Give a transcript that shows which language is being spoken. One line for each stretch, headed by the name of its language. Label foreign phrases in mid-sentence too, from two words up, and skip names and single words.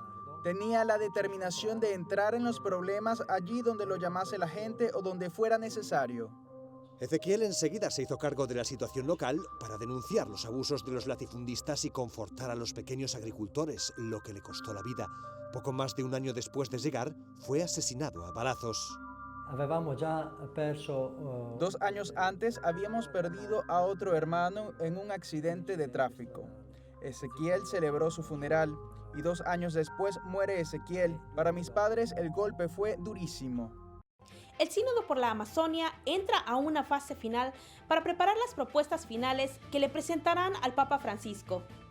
Spanish: Tenía la determinación de entrar en los problemas allí donde lo llamase la gente o donde fuera necesario. Ezequiel enseguida se hizo cargo de la situación local para denunciar los abusos de los latifundistas y confortar a los pequeños agricultores, lo que le costó la vida. Poco más de un año después de llegar, fue asesinado a balazos.
Italian: Avevamo già perso...
Spanish: 2 años antes habíamos perdido a otro hermano en un accidente de tráfico. Ezequiel celebró su funeral y 2 años después muere Ezequiel. Para mis padres el golpe fue durísimo. El Sínodo por la Amazonia entra a una fase final para preparar las propuestas finales que le presentarán al Papa Francisco.